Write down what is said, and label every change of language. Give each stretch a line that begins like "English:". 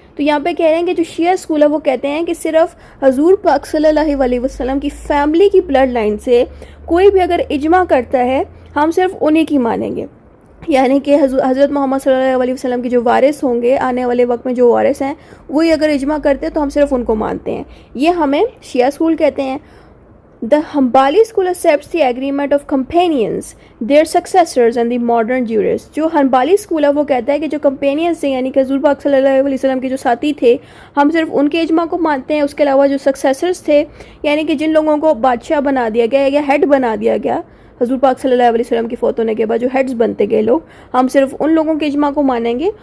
Urdu: تو یہاں پہ کہہ رہے ہیں کہ جو شیعہ اسکول ہے وہ کہتے ہیں کہ صرف حضور پاک صلی اللہ علیہ وسلم کی فیملی کی بلڈ لائن سے کوئی بھی اگر اجماع کرتا ہے ہم صرف انہی کی مانیں گے. یعنی کہ حضرت محمد صلی اللہ علیہ وسلم کے جو وارث ہوں گے آنے والے وقت میں, جو وارث ہیں وہی اگر اجماع کرتے ہیں تو ہم صرف ان کو مانتے ہیں. یہ ہمیں شیعہ اسکول کہتے ہیں.
English: The Hanbali school accepts the agreement of companions, their successors and the modern jurists.
Urdu: جو ہنبالی اسکول ہے وہ کہتا ہے کہ جو کمپینینز تھے, یعنی کہ حضور پاک صلی اللہ علیہ وسلم کے جو ساتھی تھے, ہم صرف ان کے اجماع کو مانتے ہیں. اس کے علاوہ جو سکسیسرز تھے, یعنی کہ جن لوگوں کو بادشاہ بنا دیا گیا یا ہیڈ بنا دیا گیا حضور پاک صلی اللہ علیہ وسلم کی فوت ہونے کے بعد, جو ہیڈز بنتے گئے لوگ, ہم صرف ان لوگوں کے اجماع کو مانیں گے.